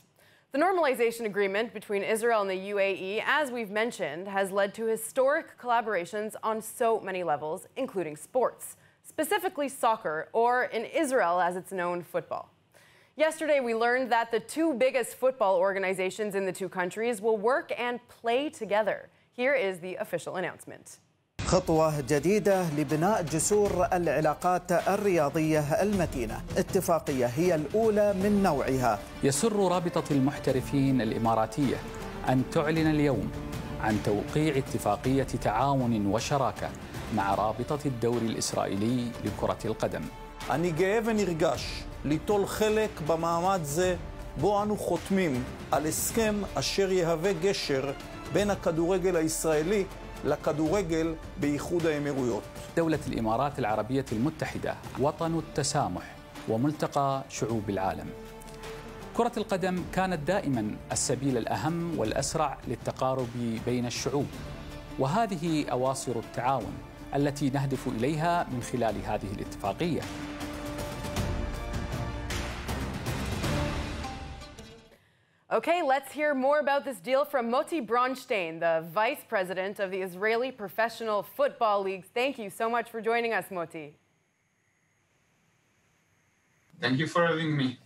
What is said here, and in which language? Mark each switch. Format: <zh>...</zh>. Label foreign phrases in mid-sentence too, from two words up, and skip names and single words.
<en>The normalization agreement between Israel and the UAE, as we've mentioned, has led to historic collaborations on so many levels, including sports, specifically soccer, or in Israel, as it's known, football. Yesterday, we learned that the two biggest football organizations in the two countries will work and play together. Here is the official announcement.</en> <ar>خطوة جديدة لبناء جسور العلاقات الرياضية المتينة. اتفاقية هي الأولى من نوعها. يسر رابطة المحترفين الإماراتية أن تعلن اليوم عن توقيع اتفاقية تعاون وشراكة مع رابطة الدوري الإسرائيلي لكرة القدم.</ar> <he>אני גאה ונרגש ליטול חלק במעמד זה בו אנו חותמים על הסכם אשר יהווה גשר בין הכדורגל הישראלי לכדורגל באיחוד האמירויות.</he> <ar>دولة الإمارات العربية المتحدة وطن التسامح وملتقى شعوب العالم. كرة القدم كانت دائما السبيل الأهم والأسرع للتقارب بين الشعوب، وهذه أواصر التعاون التي نهدف إليها من خلال هذه الاتفاقية.</ar> <en>Okay, let's hear more about this deal from Moti Braunstein, the vice president of the Israeli Professional Football League. Thank you so much for joining us, Moti. Thank you for having me.</en>